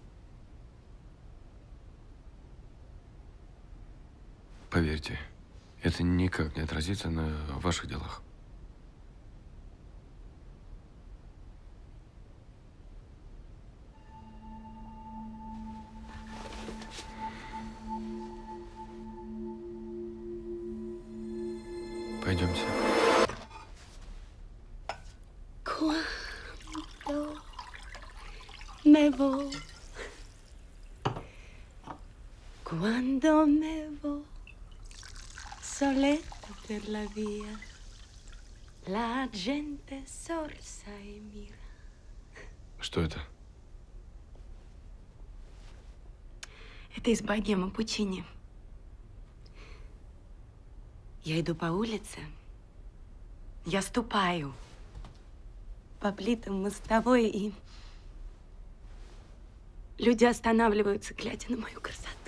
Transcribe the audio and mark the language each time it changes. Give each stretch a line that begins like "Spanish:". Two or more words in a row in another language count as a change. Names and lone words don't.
Russian: Поверьте, это никак не отразится на ваших делах. Пойдемте.
Italian: Quando me vo soletta per la via, la gente sorsa e mira.
Russian: Что это? Это из богемы Пучини. Я иду по улице, я ступаю по плитам мостовой, и люди останавливаются, глядя на мою красоту.